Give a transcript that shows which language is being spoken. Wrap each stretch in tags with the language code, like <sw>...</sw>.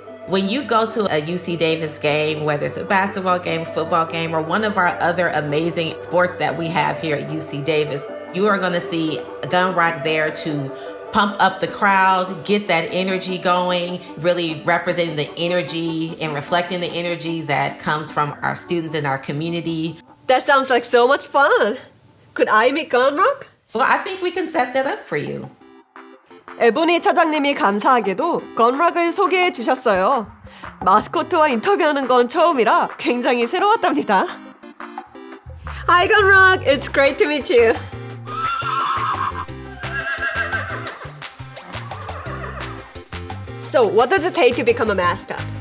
<en>When you go to a UC Davis game, whether it's a basketball game, football game, or one of our other amazing sports that we have here at UC Davis, you are going to see Gunrock there to pump up the crowd, get that energy going, really representing the energy and reflecting the energy that comes from our students in our community. That sounds like so much fun. Could I meet Gunrock? Well, I think we can set that up for you.</en> <ko>에보니 차장님이 감사하게도 건락을 소개해 주셨어요. 마스코트와 인터뷰하는 건 처음이라 굉장히 새로웠답니다.</ko> <en>Hi Gunrock, it's great to meet you. So, what does it take to become a mascot?</en>